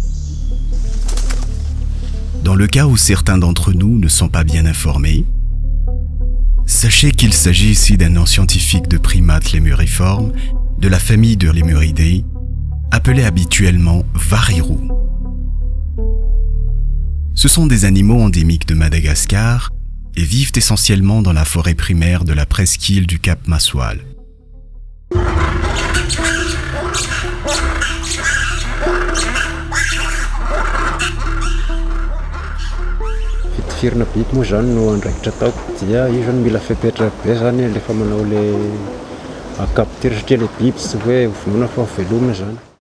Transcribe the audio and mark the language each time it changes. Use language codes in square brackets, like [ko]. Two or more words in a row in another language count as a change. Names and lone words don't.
[fr] Dans le cas où certains d'entre nous ne sont pas bien informés, sachez qu'il s'agit ici d'un nom scientifique de primates lémuriformes de la famille de Lemuridae, appelé habituellement varirou. Ce sont des animaux endémiques de Madagascar et vivent essentiellement dans la forêt primaire de la presqu'île du Cap Maswal. [mg] Firna biby moa zany no andraikitra ataoko dia io zany mila fepetra be zany rehefa manao le capture satria le biby tsy hoe vonoina fa velomina zany.